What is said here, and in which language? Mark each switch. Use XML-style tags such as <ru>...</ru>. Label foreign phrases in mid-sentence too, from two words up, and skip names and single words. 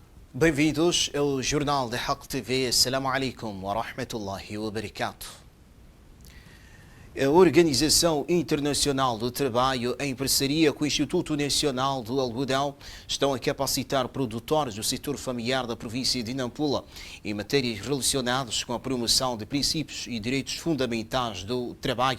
<pt>Bem-vindos ao Jornal da Haq TV.</pt> <ar>السلام عليكم ورحمة الله وبركاته.</ar> <pt>A Organização Internacional do Trabalho, em parceria com o Instituto Nacional do Algodão, estão a capacitar produtores do setor familiar da província de Nampula em matérias relacionadas com a promoção de princípios e direitos fundamentais do trabalho.</pt>